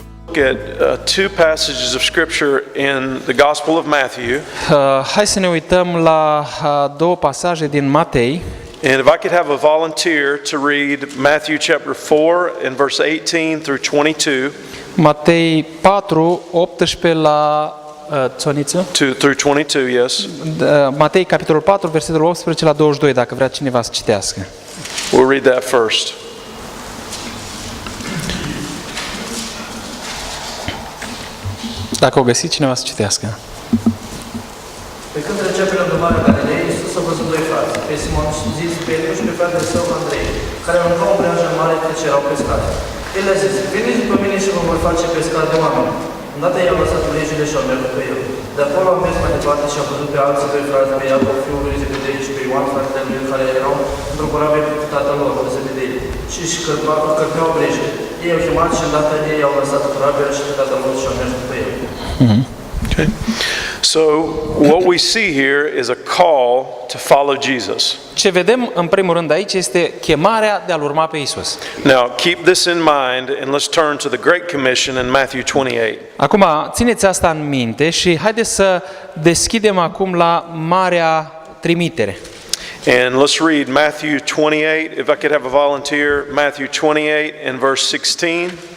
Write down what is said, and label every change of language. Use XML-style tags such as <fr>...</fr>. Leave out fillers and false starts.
<en>At two passages of Scripture in the Gospel of Matthew.</en> <ro>Hai să ne uităm la două pasaje din Matei.</ro> <en>And if I could have a volunteer to read Matthew chapter 4 and verse 18 through 22.</en> <ro>Matei 4, 18 la 22?</ro> <en>Through 22, yes.</en> <ro>Matei capitolul 4, versetul 18 la 22, dacă vrea cineva să citească.</ro> <en>We'll read that first.</en> <ro>Dacă o găsiți, cineva să citească. Pe când trecea pe lângă Marea Galilei, Iisus a văzut doi frați, pe Simon zis Petru și pe fratele său Andrei, care aruncau în breajă mare căci erau pescari. El le-a zis, veniți după mine și vă voi face pescari de oameni. Îndată i-au lăsat legile și au mers după el. De acolo au mers mai departe și au văzut pe alții doi frați, pe Iacov, fiul lui Zebedei, și pe Ioan, fratele lui, care erau într-o corabie cu tatăl lor, de Zebedei, și își cărpeau breje. Ei au chemat și îndată ei au lăsat corabia și pe tatăl lor și au mers după el.</ro> <en>Okay. So what we see here is a call to follow Jesus.</en> <ro>Ce vedem în primul rând aici este chemarea de a-L urma pe Iisus.</ro> <en>Now keep this in mind and let's turn to the Great Commission in Matthew 28.</en> <ro>Acum, țineți asta în minte și haideți să deschidem acum la Marea Trimitere.</ro> <en>And let's read Matthew 28, if I could have a volunteer, Matthew 28 and verse 16.</en>